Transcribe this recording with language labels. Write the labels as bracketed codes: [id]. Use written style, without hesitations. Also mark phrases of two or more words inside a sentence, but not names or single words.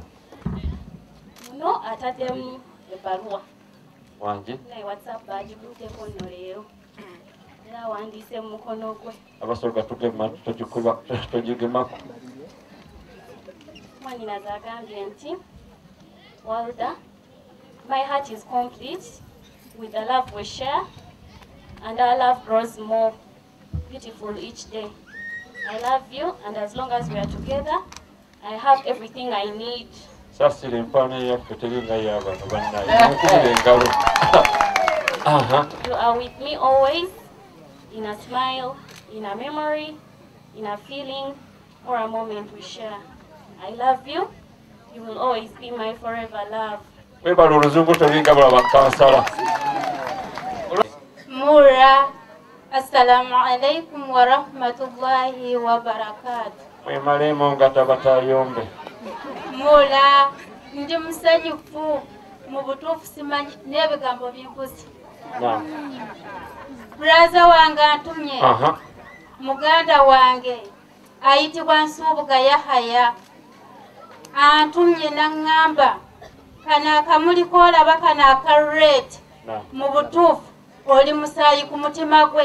[lg] Muno ataddemu ebbaluwa. Wangi. Naye WhatsApp bagikutteko nno leero. Era awandiise mu mukono gwe. Abasoga tugema togigemako. Mwannyinaze agambye nti Walda, [en] my heart is complete with the love we share, and our love grows more beautiful each day. I love you, and as long as we are together, I have everything I need. [lg] Sasira empaana yaffe teringa y'abantu bannaye. Mukubira engalo. [en] You are with me always, in a smile, in a memory, in a feeling, or a moment we share. I love you. You will always be my forever love. [lg] Webala oluzungu teringa bulaba kansala. Mura, [ar] السلام عليكم ورحمة الله وبركاته. [lg] Mwemalemu nga tabatayombe. Mura, ndi musanyufu mu butuufu simanyi n'ebigambo bimpusi. Braza wange antumye, muganda wange ayitibwa Nsubuga Yahaya antumye n'aŋŋamba kano akamuli koolaba kano aka red mu butuufu oli musaayi ku mutima gwe